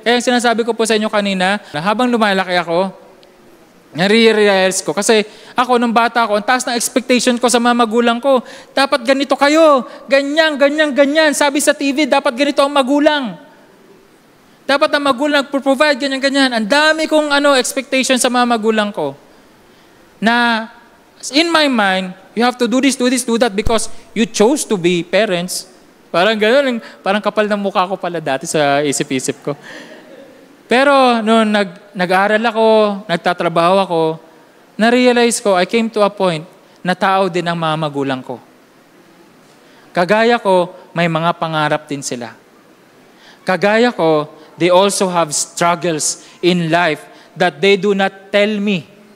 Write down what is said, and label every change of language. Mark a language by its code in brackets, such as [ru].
[tl] Kaya yung sinasabi ko po sa inyo kanina, na habang lumalaki ako, nare-realize ko. Kasi ako, nung bata ako, ang taas ng expectation ko sa mga magulang ko. Dapat ganito kayo. Ganyan, ganyan, ganyan. Sabi sa TV, dapat ganito ang magulang. Dapat ang magulang provide ganyan, ganyan. Ang dami kong expectation sa mga magulang ko. [en] Na, in my mind, you have to do this, do that because you chose to be parents. [tl] Parang gano'n, parang kapal ng mukha ko pala dati sa isip-isip ko. Pero noon nag-aaral ako, nagtatrabaho ako, na-realize ko, [en] I came to a point [tl] na tao din ang mga magulang ko. Kagaya ko, may mga pangarap din sila. Kagaya ko, [en] they also have struggles in life that they do not tell me.